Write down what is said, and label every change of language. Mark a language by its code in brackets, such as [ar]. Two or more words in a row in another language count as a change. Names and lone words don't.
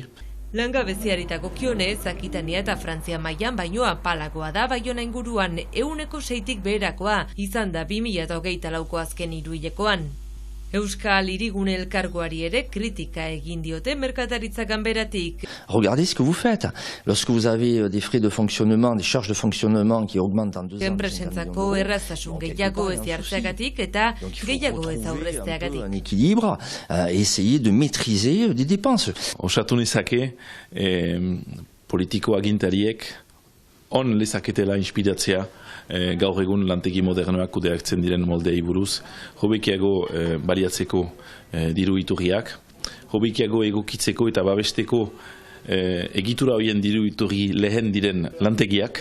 [eu] Langabeziaritako kionez, Akitania eta Frantzia mailan baino apalagoa da Baiona inguruan 106tik beherakoa izan da 2024ko azken hiruhilekoan. Euskal Hirigune Elkargoari ere kritika egin diote merkataritza ganberatik. [fr] Regardez ce que vous faites. Lorsque vous avez des frais de fonctionnement, des charges de fonctionnement qui augmentent en 2 ans. [eu] Enpresentzako erraztasun gehiago ez jartzeagatik eta gehiago ez aurrezteagatik. [fr] Un équilibre et essayer de maîtriser des dépenses. [eu] Osatu nezake politiko agintariek on lezaketela inspiratzea gaur egun lantegi modernoak kudeatzen diren moldei buruz, hobekiago baliatzeko diru iturriak, hobekiago egokitzeko eta babesteko egitura horien diru iturri lehen diren lantegiak.